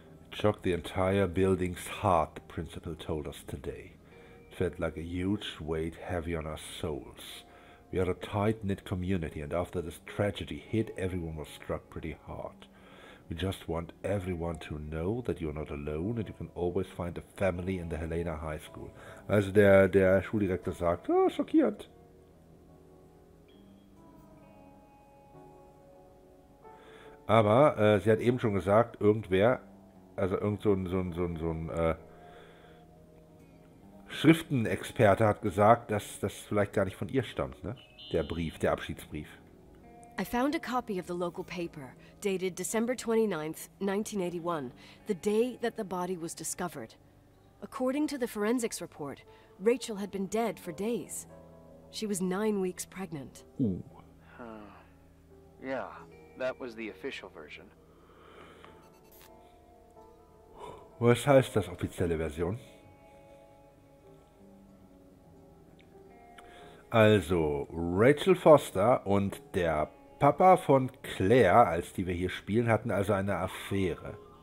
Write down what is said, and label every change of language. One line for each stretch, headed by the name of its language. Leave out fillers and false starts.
English: Shocked the entire building's heart, the principal told us today. It felt like a huge weight heavy on our souls. We are a tight-knit community, and after this tragedy hit, everyone was struck pretty hard. We just want everyone to know that you're not alone and you can always find a family in the Helena High School.
German: Also der Schuldirektor sagt, oh, schockierend. Aber sie hat eben schon gesagt, irgendwer, also irgend so ein Schriftenexperte hat gesagt, dass das vielleicht gar nicht von ihr stammt, ne? Der Brief, der Abschiedsbrief.
English: I found a copy of the local paper, dated December 29th, 1981, the day that the body was discovered. According to the forensics report, Rachel had been dead for days. She was 9 weeks pregnant. Yeah, that was the official version.
German: Was heißt das, offizielle Version? Also, Rachel Foster und der Papa von Claire, als die wir hier spielen, hatten also eine Affäre.